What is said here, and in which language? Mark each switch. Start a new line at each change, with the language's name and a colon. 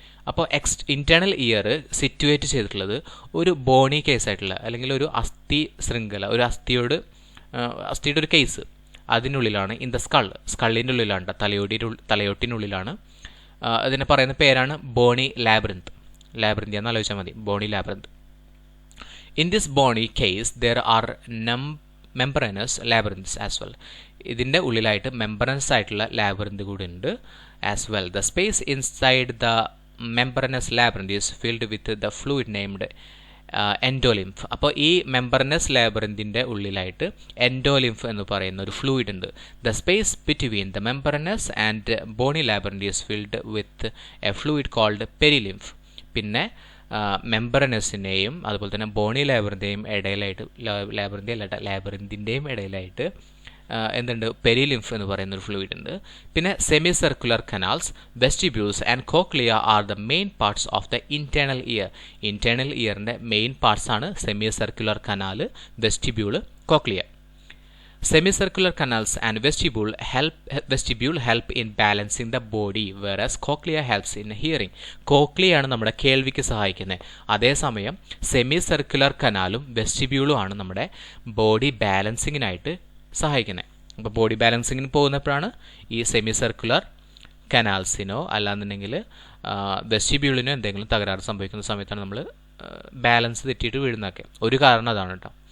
Malayalam: അപ്പോൾ internal year situate ചെയ്തിട്ടുള്ളത് ഒരു ബോണി കേസായിട്ടുള്ള, അല്ലെങ്കിൽ ഒരു അസ്ഥി ശൃംഖല, ഒരു അസ്ഥിയുടെ ഒരു കേസ്, അതിനുള്ളിലാണ്. ഇൻ ദ സ്കള്ളിൻ്റെ ഉള്ളിലാണ്, തലയോട്ടിനുള്ളിലാണ്. അതിനെ പറയുന്ന പേരാണ് ബോണി ലാബറിന്ത്. ലാബറിന്ത് എന്ന് ആലോചിച്ചാൽ മതി, Boney ലാബറിന്ത്.
English: In this bony case, there are membranous labyrinths as well.
Malayalam: ഇതിൻ്റെ ഉള്ളിലായിട്ട് membranous ആയിട്ടുള്ള labyrinth കൂടി ഉണ്ട് as well.
English: The space inside the membranous labyrinth is filled with the fluid named endolymph.
Malayalam: അപ്പോൾ ഈ membranous labyrinthൻ്റെ ഉള്ളിലായിട്ട് endolymph എന്ന് പറയുന്ന ഒരു ഫ്ലൂയിഡ് ഉണ്ട്.
English: The space between the membranous and bony labyrinth is filled with a fluid called perilymph.
Malayalam: പിന്നെ മെമ്പറനസിൻ്റെയും അതുപോലെ തന്നെ ബോണി ലാബറിൻ്റെയും ഇടയിലായിട്ട്, ലാബറിൻ്റിൻ്റെയും ഇടയിലായിട്ട് എന്തുണ്ട്, പെരിലിംഫ് എന്ന് പറയുന്ന ഒരു ഫ്ലൂയിഡ് ഉണ്ട്.
English: പിന്നെ semi circular canals, vestibules and cochlea are the main parts of the internal ear.
Malayalam: Internal ഇയറിൻ്റെ main parts ആണ് semi circular canal, vestibule, cochlea.
English: Semicircular canals and vestibule help in balancing the body, whereas cochlea helps in hearing.
Malayalam: Cochlea ആണ് നമ്മുടെ കേൾവിക്ക് സഹായിക്കുന്നത്. അതേസമയം semi circular കനാലും വെസ്റ്റിബ്യൂളും ആണ് നമ്മുടെ body ബാലൻസിങ്ങിനായിട്ട് സഹായിക്കുന്നത്. അപ്പോൾ body ബാലൻസിങ്ങിന് പോകുന്നപ്പോഴാണ് ഈ സെമി സർക്കുലർ കനാൽസിനോ അല്ലാന്നുണ്ടെങ്കിൽ വെസ്റ്റിബ്യൂളിനോ എന്തെങ്കിലും തകരാറ് സംഭവിക്കുന്ന സമയത്താണ് നമ്മൾ ബാലൻസ് തെറ്റിയിട്ട് വീഴുന്നതൊക്കെ. ഒരു കാരണം അതാണ് കേട്ടോ.